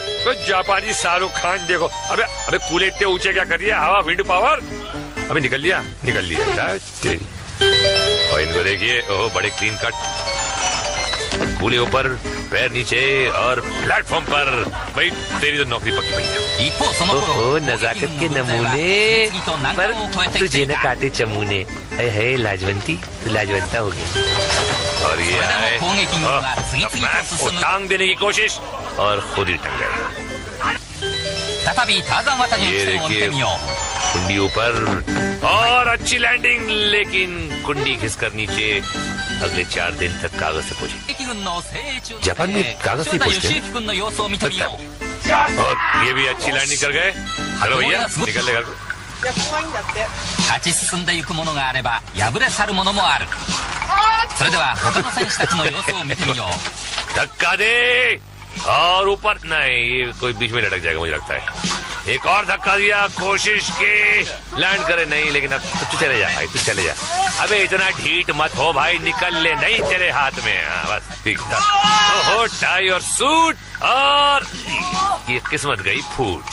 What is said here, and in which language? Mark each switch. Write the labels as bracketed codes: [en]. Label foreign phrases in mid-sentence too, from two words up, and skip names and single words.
[hi] तो जापानी शाहरुख खान देखो. अबे कूले इतने ऊंचे क्या कर दिया? हवा, [en] wind power. [hi] अबे निकल लिया. और इनको देखिए, ओह बड़े [en] clean cut. [hi] कूले ऊपर, पैर नीचे और प्लेटफॉर्म पर. भाई तेरी तो नौकरी पक्की पड़ी है. [ja] 一方その頃 [hi] ओहो नजाकत के नमूने, [ja] 次々と難 [hi] पर [ja] 関を越えてき [hi] तुझे [ja] てい [hi] न [ja] た [hi] काटे चमूने. है लाजवंती, तू लाजवंता हो गया. और ये आए, [ja] 攻撃軍が次々 [hi] मैप [ja] と [hi] को [ja] 進む [hi] टांग देने की कोशिश और खुद ही टंग गए. [ja] 再びターザン渡りの [hi] ये [ja] 起点を見て [hi] देखिए [ja] みよ [hi] कुंडी ऊपर और अच्छी लैंडिंग, लेकिन कुंडी खिसकर नीचे. अगले 4 दिन तक कागज से पहुंची. [ja] う敵軍の精鋭中 [hi] जापान में कागज से [ja] 塩田 [hi] पूछते [ja] 義 [hi] हैं. [ja] 行君の様子を見てみよう [hi] और ये भी अच्छी लैंडिंग कर गए. हेलो भैया, निकल ले घर को. [ja] 勝ち進んでいくものがあれば敗れ去るものもあるそれでは他の選手たちの様子を見てみよう [hi] धक्का दे और ऊपर. नहीं, ये कोई बीच में लटक जाएगा मुझे लगता है. एक और धक्का दिया, कोशिश की लैंड करे. नहीं, लेकिन अब तू चले जा भाई, तू चले जा. अबे इतना ढीठ मत हो भाई, निकल ले. नहीं तेरे हाथ में. हाँ, बस ठीक था. ओहो टाई और सूट और ये किस्मत गई फूट.